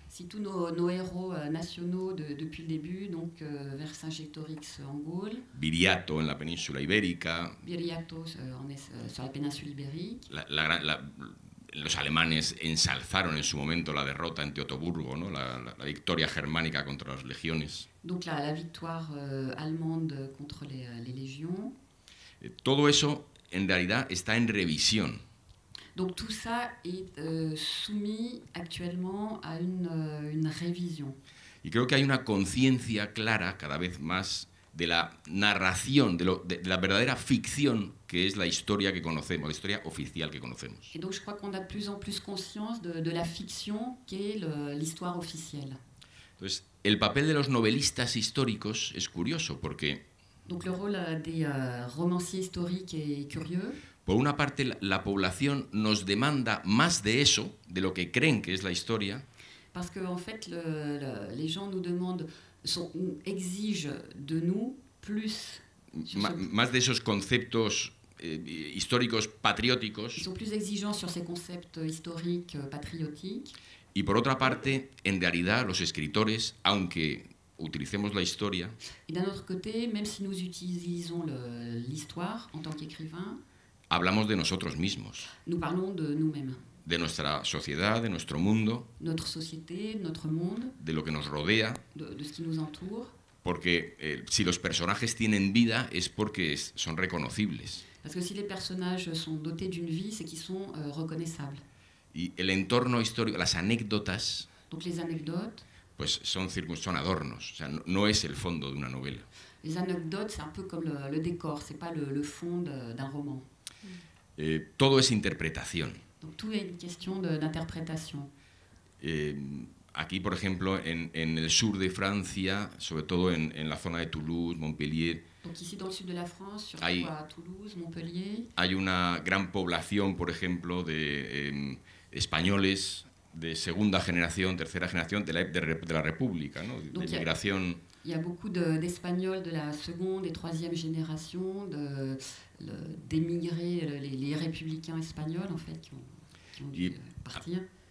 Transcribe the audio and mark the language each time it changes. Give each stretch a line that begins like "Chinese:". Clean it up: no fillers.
French: Si tous nos héros nationaux depuis le début, donc Vercingetorix en Gaule,
Spanish: Viriato en la península ibérica,
French: Viriato sur la péninsule ibérique,
Spanish: los alemanes ensalzaron en su momento la derrota en Teutoburgo, ¿no? la victoria germánica contra las legiones.
French: donc la victoire allemande contre les légions.
Spanish: Todo eso en realidad está en revisión.
French: Donc tout ça est soumis actuellement à une révision.
Spanish: Y creo que hay una conciencia clara cada vez más de la narración, de la verdadera ficción que es la historia que conocemos, la historia oficial que conocemos.
French: Et donc je crois qu'on a de plus en plus conscience de la fiction qu'est l'histoire officielle.
Spanish: Entonces, el papel de los novelistas históricos es curioso porque,
French: Donc le rôle des romanciers historiques est curieux.
Spanish: por una parte, la población nos demanda más de eso, de lo que creen que es la historia,
French: Parce que en fait, les gens nous demandent, exigent de nous plus.
Spanish: más de esos conceptos históricos
French: Ils
Spanish: patrióticos,
French: sont plus exigeants sur ces concepts historiques, patriotiques.
Spanish: y por otra parte, en realidad, los escritores, aunque utilicemos la historia,
French: Et d'un autre côté, même si nous utilisons l'histoire en tant qu'écrivain,
Spanish: hablamos de nosotros mismos,
French: nous parlons de nous-mêmes,
Spanish: de nuestra sociedad, de nuestro mundo,
French: notre société, notre monde,
Spanish: de lo que nos rodea,
French: de ce qui nous entoure.
Spanish: porque si los personajes tienen vida es porque son reconocibles.
French: Parce que si les personnages sont dotés d'une vie, c'est qu'ils sont reconnaissables.
Spanish: Y el entorno histórico, las anécdotas,
French: Donc les anecdotes,
Spanish: pues son adornos, o sea, no es el fondo de una novela.
French: les anecdotes, c'est un peu comme le décor, c'est pas le fond d'un roman.
Spanish: Todo es interpretación.
French: Donc tout est une question d'interprétation.
Spanish: Aquí, por ejemplo, en el sur de Francia, sobre todo en la zona de Toulouse, Montpellier,
French: Donc ici dans le sud de la France, surtout
Spanish: Hay-
French: à Toulouse, Montpellier,
Spanish: hay una gran población, por ejemplo, de españoles de segunda generación, tercera generación de la República, ¿no? De
French: Donc,
Spanish: migración.
French: il y a beaucoup d'Espagnols de la seconde et troisième génération, d'émigrés, les républicains espagnols en fait, qui ont dû partir.